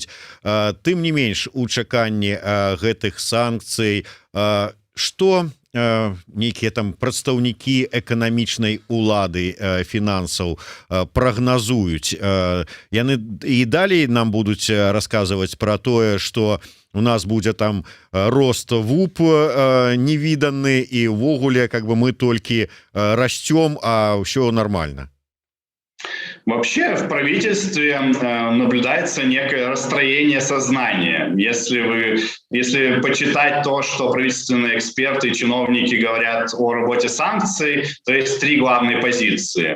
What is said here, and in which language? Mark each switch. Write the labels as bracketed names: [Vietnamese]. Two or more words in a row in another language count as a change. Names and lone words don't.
[Belarusian] Тым не менш, у чаканні гэтых санкцый, што нейкія там прадстаўнікі эканамічнай улады фінансаў прагназуюць, яны і далей нам будуць расказваць пра тое, што у нас будзе там рост ВУП невіданы і ўвогуле [Russian] как бы [Belarusian] мы толькі расцём, а ўсё нормально. [Russian] Вообще в правительстве наблюдается некое расстроение сознания. Если почитать то, что правительственные эксперты и чиновники говорят о работе санкций, то есть три главные позиции.